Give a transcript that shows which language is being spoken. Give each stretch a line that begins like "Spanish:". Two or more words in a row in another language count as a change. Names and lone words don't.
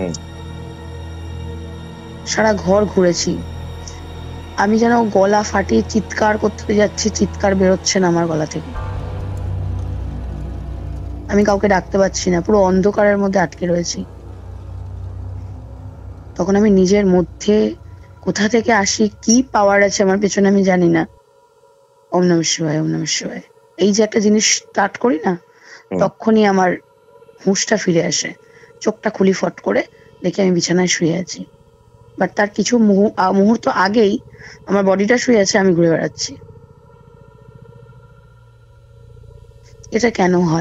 Bangla: সারা ঘর ঘুরেছি, আমি যেন গলা ফাটিয়ে চিৎকার করতে যাচ্ছি, চিৎকার বেরোচ্ছে না আমার গলা থেকে। আমি কাউকে ডাকতে পারছি না, পুরো অন্ধকারের মধ্যে আটকে রয়েছি। তখন আমি নিজের মধ্যে কোথা থেকে আসি, কি পাওয়ার আছে আমার পেছনে আমি জানি না,
Sanskrit: ওম নমঃ শিবায়, ওম নমঃ শিবায়,
Bangla: এই যে একটা জিনিস স্টার্ট করি না, তখনই আমার হুঁশটা ফিরে আসে। চোখটা খুলি ফট করে, দেখি আমি বিছানায় শুয়ে আছি, বাট তার কিছু মুহূর্ত আগেই আমার বডিটা শুয়ে আছে, আমি ঘুরে বেড়াচ্ছি। এটা কেন হয়?